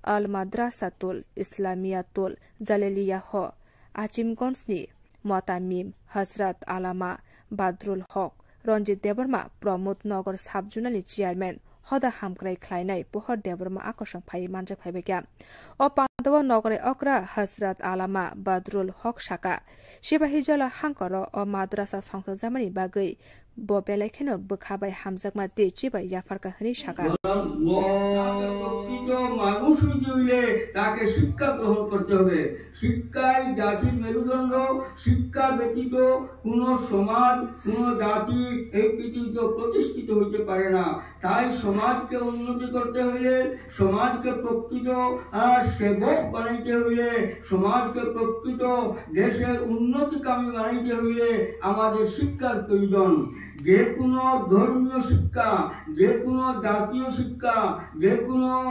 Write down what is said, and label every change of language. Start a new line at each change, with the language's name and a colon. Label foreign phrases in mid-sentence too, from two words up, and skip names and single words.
Kok Borok: अल माद्रासातुल इस्लामियातुल जालेलियाह आचिमगंजनि मतामिम हजरत आलामा बाद्रुल हक रंजित देबरमा प्रमोद नगर साब जुनालनि चेयरमैन हदा हामक्राय ख्लायनाय पहर देबरमा आकर्षण फाइ मानजा फाइबेगा अ पांडव नगरे अक्रा हजरत आलामा बाद्रुल हक शाका सिपाही जला हांकर अ माद्रासा संसद जामानि बागै बेलायखेनो बोखाबाय हामजाकमा ते चिबाय याफारका हनि शाका
Bangla: মানুষ হইলে তাকে শিক্ষা গ্রহণ করতে হবে শিক্ষাই জাতির মেরুদণ্ড শিক্ষা ব্যতীত কোন সমাজ কোন জাতি এই পৃথিবীতে প্রতিষ্ঠিত হইতে পারে না তাই সমাজকে উন্নতি করতে হইলে সমাজকে প্রকৃত সেবক বানাইতে হইলে সমাজকে প্রকৃত দেশের উন্নতিকামী বানাইতে হইলে আমাদের শিক্ষার প্রয়োজন যে কোনো ধর্মীয় শিক্ষা যে কোনো জাতীয় শিক্ষা যে কোনো